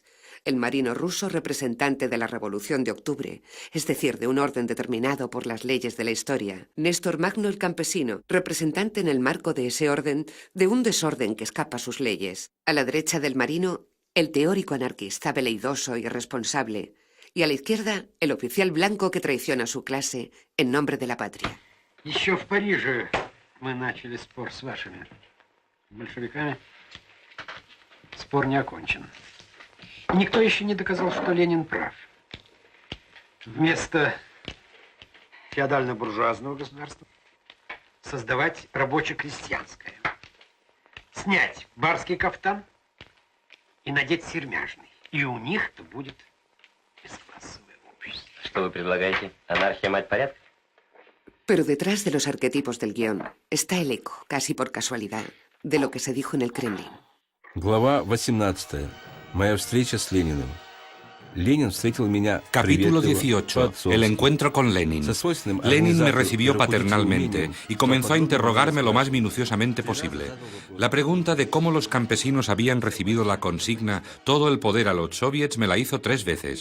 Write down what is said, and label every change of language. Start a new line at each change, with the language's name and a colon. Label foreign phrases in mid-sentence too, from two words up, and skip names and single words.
Spanish: El marino ruso representante de la Revolución de Octubre, es decir, de un orden determinado por las leyes de la historia. Néstor Magno el campesino, representante en el marco de ese orden, de un desorden que escapa a sus leyes. A la derecha del marino, el teórico anarquista veleidoso y irresponsable. Y a la izquierda, el oficial blanco que traiciona a su clase en nombre de la patria.
Russian: Еще в Париже мы начали спор с вашими большевиками. Спор не окончен. И никто еще не доказал, что Ленин прав. Вместо феодально-буржуазного государства создавать рабоче-крестьянское. Снять барский кафтан и надеть сермяжный. И у них-то будет бесклассовое общество. Что вы предлагаете? Анархия, мать порядка?
Spanish: Pero detrás de los arquetipos del guión está el eco, casi por casualidad, de lo que se dijo en el Kremlin.
Russian: Глава 18. Моя встреча с Лениным.
Spanish: Capítulo 18. El encuentro con Lenin. Lenin me recibió paternalmente y comenzó a interrogarme lo más minuciosamente posible. La pregunta de cómo los campesinos habían recibido la consigna «todo el poder a los soviets» me la hizo 3 veces.